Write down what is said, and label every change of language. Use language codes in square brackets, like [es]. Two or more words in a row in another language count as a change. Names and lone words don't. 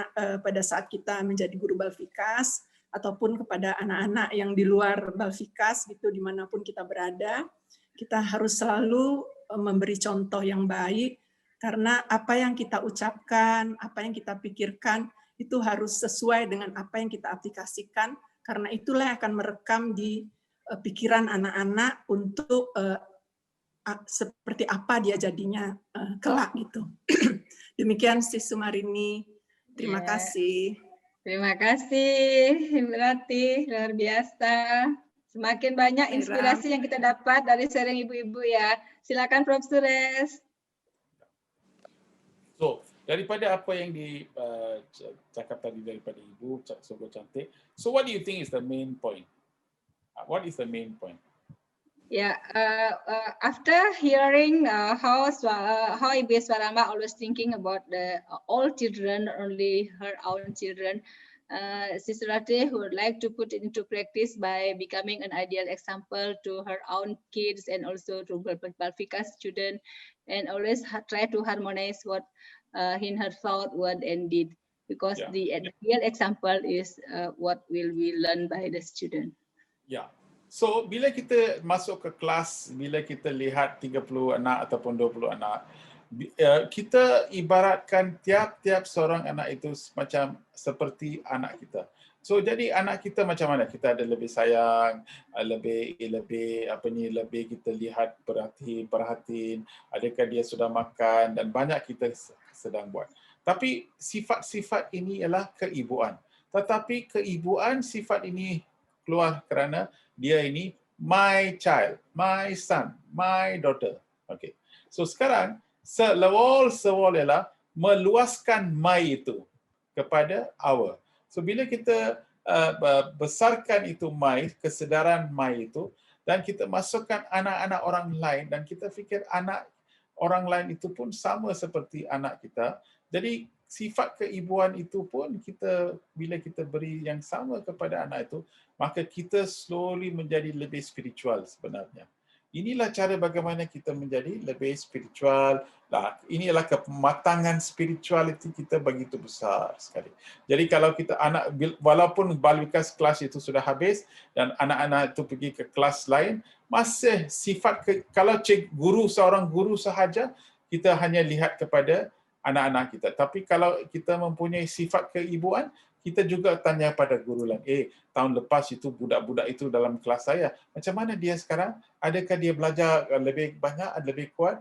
[id] pada saat kita menjadi guru Balfikas, ataupun kepada anak-anak yang di luar Balfikas, gitu, dimanapun kita berada, kita harus selalu memberi contoh yang baik, Karena apa yang kita ucapkan, apa yang kita pikirkan, itu harus sesuai dengan apa yang kita aplikasikan, karena itulah yang akan merekam di pikiran anak-anak untuk seperti apa dia jadinya kelak gitu. Demikian Sis Sumarini, terima kasih. Terima kasih, berarti luar biasa. Semakin banyak inspirasi yang kita dapat dari sharing ibu-ibu ya. Silakan Prof. Suresh. [ms] So, daripada apa yang dicakap tadi daripada Ibu, Sogo Cantik, [en] so what do you think is the main point? What is the main point? Yeah, after hearing how Ibu Eswarama always thinking about all children, not only her own children, Sister Ratih would like to put it into practice by becoming an ideal example to her own kids and also to Balfika student, and always try to harmonize what in her thought, word, and deed, because the real example is what will we learn by the student. Yeah. So, [ms] bila kita masuk ke kelas, bila kita lihat 30 anak ataupun 20 anak, kita ibaratkan tiap-tiap seorang anak itu macam seperti anak kita. So, jadi anak kita macam mana? Kita ada lebih sayang, lebih kita lihat, perhatiin, adakah dia sudah makan, dan banyak kita sedang buat. Tapi sifat-sifat ini ialah keibuan. Tetapi keibuan sifat ini keluar kerana dia ini [en] my child, my son, my daughter. [ms] Okay. So sekarang sewol ialah meluaskan my itu kepada our. So bila kita besarkan itu my, kesedaran my itu, dan kita masukkan anak-anak orang lain, dan kita fikir anak orang lain itu pun sama seperti anak kita. Jadi sifat keibuan itu pun bila kita beri yang sama kepada anak itu, maka kita slowly menjadi lebih spiritual sebenarnya. Inilah cara bagaimana kita menjadi lebih spiritual. Inilah kematangan spirituality kita begitu besar sekali. Jadi kalau kita walaupun Balwikas kelas itu sudah habis dan anak-anak itu pergi ke kelas lain, masih sifat kalau seorang guru sahaja, kita hanya lihat kepada anak-anak kita. Tapi kalau kita mempunyai sifat keibuan, kita juga tanya pada guru lain, tahun lepas itu budak-budak itu dalam kelas saya, macam mana dia sekarang? Adakah dia belajar lebih banyak, lebih kuat?